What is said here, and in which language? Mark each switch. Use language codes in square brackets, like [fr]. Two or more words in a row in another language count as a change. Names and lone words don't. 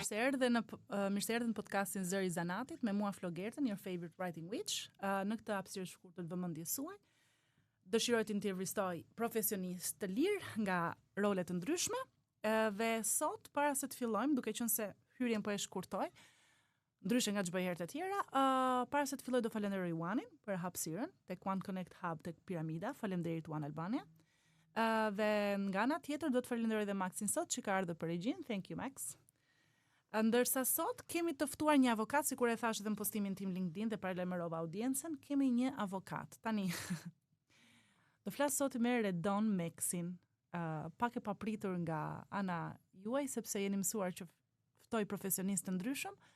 [sq] Mirë se erdhe në podcastin Zëri i Zanatit me mua Flogertën, [en] your favorite writing witch. [sq] Në këtë hapësirë shkurtër të vëmendjes suaj, dëshiroj të intervistoj profesionistë të lirë nga role të ndryshme, dhe sot para se të fillojmë, duke qenë se hyrjen po e shkurtoj, ndryshe nga çdo herë të tjera, para se të filloj do falenderoj Juanin për hapësirën tek One Connect Hub tek Piramida. Faleminderit One Albania. Dhe nga ana tjetër do të falenderoj dhe Maxin sot që ka ardhur për regjin. [en] Thank you Max. [sq] Ndërsa sot kemi të ftuar një avokat, sikur e thash edhe në postimin tim LinkedIn dhe paralajmërova audiencën, kemi një avokat. Tani do flas sot me Redon Meksin. Pak e papritur nga ana juaj sepse jeni mësuar që ftoj profesionistë të ndryshëm.